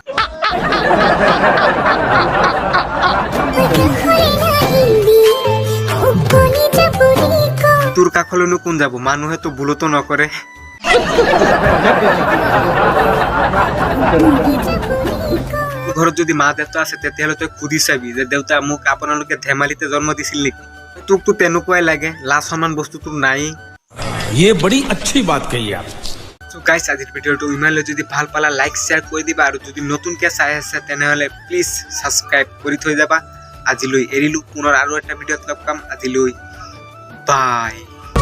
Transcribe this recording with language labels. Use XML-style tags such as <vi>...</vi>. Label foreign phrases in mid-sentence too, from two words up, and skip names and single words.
<as>তোৰ কাষলৈনো কোন যাব মানুহে তো ভুলতো নকৰে ঘৰত যদি মা দেউতা আছে তেতিয়াহ'লে তই সুধি চাবি যে দেউতা মোক আপোনালোকে ধেমালিতে জন্ম দিছিল নেকি তোকতো তেনেকুৱাই লাগে লাজ সন্মান বস্তু তোৰ নাই</as> <hi>ये बड़ी अच्छी बात कही आप</hi> <en>so guys</en> <as>আজিৰ ভিডিওটো ইমানলৈ যদি ভাল পালা</as> <en>like share</en> <as>কৰি দিবা আৰু যদি নতুনকে চাই আছে তেনেহ'লে</as> <en>please subscribe</en> <as>কৰি থৈ যাবা আজিলৈ এৰিলো পুনৰ আৰু এটা ভিডিওত লগ পাম আজিলৈ বাই</as>